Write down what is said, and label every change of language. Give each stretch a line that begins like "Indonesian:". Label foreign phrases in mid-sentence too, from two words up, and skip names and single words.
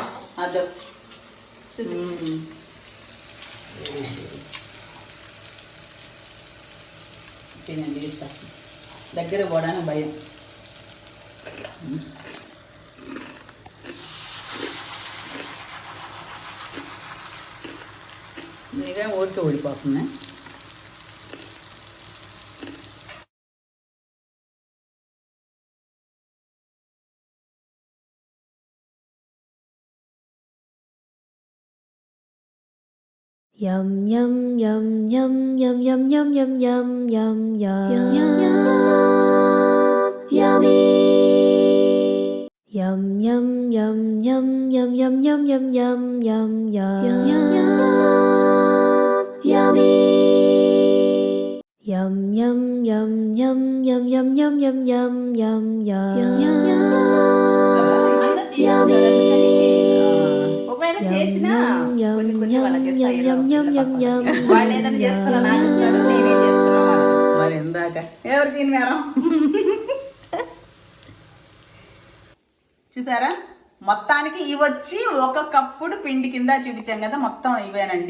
Telugu: అదో తినండి, ఇస్తా. దగ్గర పోవడానికి భయం. నిజంగా ఓడికి ఓడిపోతుంది.
English: Yum yum yum yum yum yum yum yum yum yum yum yummy. Yum yum yum yum yum yum yum yum yum yum yum yummy. Yum yum yum yum yum yum yum yum yum yum yummy.
Telugu: ఒకవేళ చేసినా కొన్ని కొన్ని వాళ్ళకి వాళ్ళు ఏదైనా చేసుకున్నా నాకు ఇస్తారు, నేనే చేసుకున్నా. మరి ఇందాక ఎవరికి మేడం చూసారా, మొత్తానికి ఇవి వచ్చి ఒక కప్పుడు పిండి కింద చూపించాం కదా, మొత్తం ఇవేనండి.